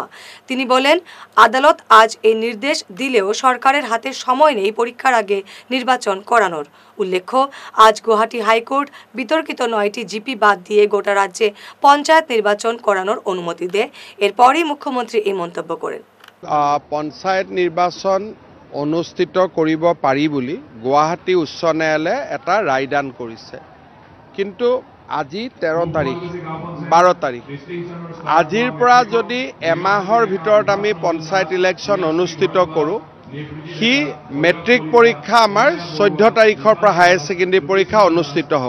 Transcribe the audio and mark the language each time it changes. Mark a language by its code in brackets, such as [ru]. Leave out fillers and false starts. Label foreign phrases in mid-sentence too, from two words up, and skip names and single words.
[bn] তিনি বলেন, আদালত আজ এই নির্দেশ দিলেও সরকারের হাতে সময় নেই পরীক্ষার আগে নির্বাচন করানোর। উল্লেখ্য, আজ গুয়াহাটি হাইকোর্ট বিতর্কিত 9টি জিপি বাদ দিয়ে গোটা রাজ্যে পঞ্চায়েত নির্বাচন করানোর অনুমতি দেয়। এরপরই মুখ্যমন্ত্রী এই মন্তব্য করেন। [as] পঞ্চায়েত নিৰ্বাচন অনুষ্ঠিত কৰিব পাৰি বুলি গুৱাহাটী উচ্চ ন্যায়ালয়ে এটা ৰায়দান কৰিছে, কিন্তু আজি 13 তাৰিখ 12 তাৰিখ আজিৰ পৰা যদি এমাহৰ ভিতৰত আমি পঞ্চায়ত ইলেকশ্যন অনুষ্ঠিত কৰোঁ, সি মেট্ৰিক পৰীক্ষা আমাৰ 14 তাৰিখৰ পৰা [en] higher secondary [as] পৰীক্ষা অনুষ্ঠিত হ'ব।